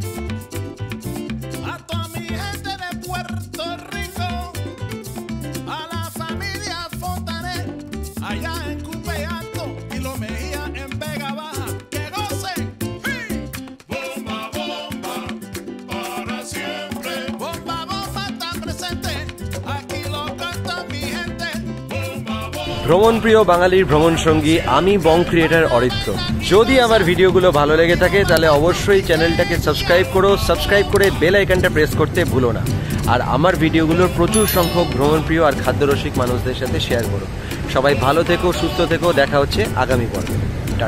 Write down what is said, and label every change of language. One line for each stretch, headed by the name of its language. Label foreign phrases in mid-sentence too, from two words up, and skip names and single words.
Spanish: a toda mi gente de Puerto Rico, a la familia Fontanet, allá en Cupe Alto y Lo Mejía en Vega Baja, que gocen. Bomba, bomba, para siempre. Bomba, bomba está presente, aquí lo canta mi gente. Bomba, bomba.
Bangla: ভ্রমণপ্রিয় বাঙালির ভ্রমণ সঙ্গী আমি বং ক্রিয়েটর অরিত্র। যদি আমার ভিডিওগুলো ভালো লেগে থাকে তাহলে অবশ্যই চ্যানেলটাকে সাবস্ক্রাইব করো, সাবস্ক্রাইব করে
English: bell iconটা press
Bangla: করতে ভুলো না। আর আমার ভিডিওগুলোর প্রচুর সংখ্যক ভ্রমণপ্রিয় আর খাদ্যরসিক মানুষদের সাথে শেয়ার করো। সবাই ভালো থেকো, সুস্থ থেকো, দেখা হচ্ছে আগামী পর্বে।